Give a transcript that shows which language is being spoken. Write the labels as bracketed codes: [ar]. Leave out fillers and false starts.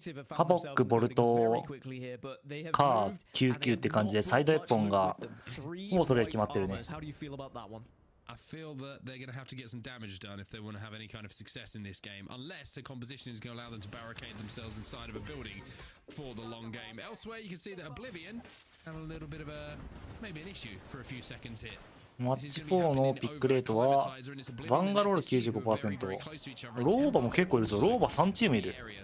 [ja] ハボック、ボルト、カー、99って感じで、サイドエッポンがもうそれ決まってるね。 [en] I feel that they're going to have to get some damage done if they want to have any kind of success in this game, unless the composition is going to allow them to barricade themselves inside of a building for the long game. Elsewhere, you can see that Oblivion had a little bit of maybe an issue for a few seconds here. [ja] マッチ4のピックレートはバンガロール 95%、 ローバも結構いるぞ。ローバ3チームいる。